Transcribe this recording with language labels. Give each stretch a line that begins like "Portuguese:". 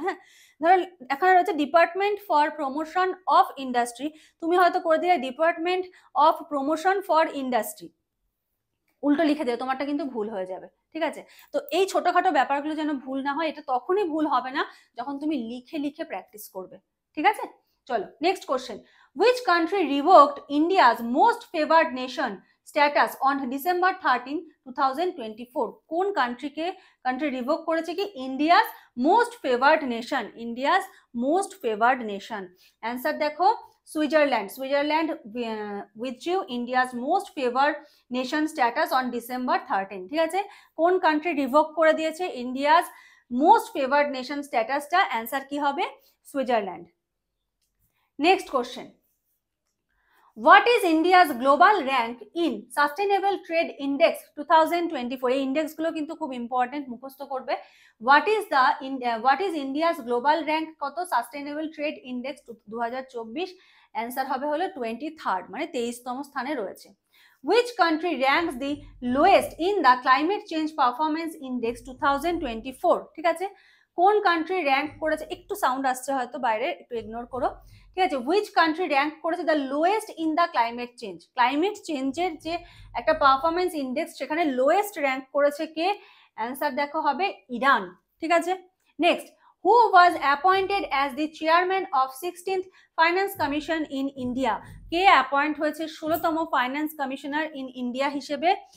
Bangla: হ্যাঁ, ধরো এখানে রয়েছে department for promotion of industry, তুমি হয়তো করে দিলে department of promotion for industry, উল্টো লিখে দেবে, তোমারটা কিন্তু ভুল হয়ে যাবে। ঠিক আছে, তো এই ছোটখাটো ব্যাপারগুলো যেন ভুল না হয়, এটা তখনই ভুল হবে না যখন তুমি লিখে লিখে প্র্যাকটিস করবে। ঠিক আছে, চলো next question.
English: Which country revoked India's most favored nation status on December 13, 2024?
Bangla: কোন কান্ট্রি রিভোক করেছে কি India's most favoured nation, India's most favoured nation? Answer দেখো
English: Switzerland, Switzerland withdrew India's most favored nation status on December 13।
Bangla: ঠিক আছে, কোন country revoke করে দিয়েছে India's most favoured nation স্ট্যাটাসটা? অ্যান্সার কি হবে? Switzerland.
English: Next question, what is India's global rank in sustainable trade index 2024?
Bangla: এই ইন্ডেক্সগুলো কিন্তু খুব ইম্পর্টেন্ট, মুখস্থ করবে।
English: what is India's global rank
Bangla: কত সাস্টেনেবল ট্রেড ইন্ডেক্স 2024? অ্যান্সার হবে হলো 23rd, মানে 23তম স্থানে রয়েছে।
English: Which country ranks the lowest in the climate change performance index 2024?
Bangla: ঠিক আছে, কোন কান্ট্রি র্যাঙ্ক করেছে, একটু সাউন্ড আসছে হয়তো বাইরে, একটু ইগনোর করো।
English: ঠিক আছে, which country
Bangla: র্যাঙ্ক করেছে
English: The lowest in the climate change?
Bangla: Climate চেঞ্জের যে একটা পারফরমেন্স ইন্ডেক্স, সেখানে লোয়েস্ট র্যাঙ্ক করেছে কে? অ্যান্সার দেখো হবে ইরান।
English: ঠিক আছে, next, who was appointed as the chairman of 16th finance commission in India?
Bangla: K appoint হয়েছে 16তম ফাইন্যান্স কমিশনার ইন ইন্ডিয়া হিসেবে?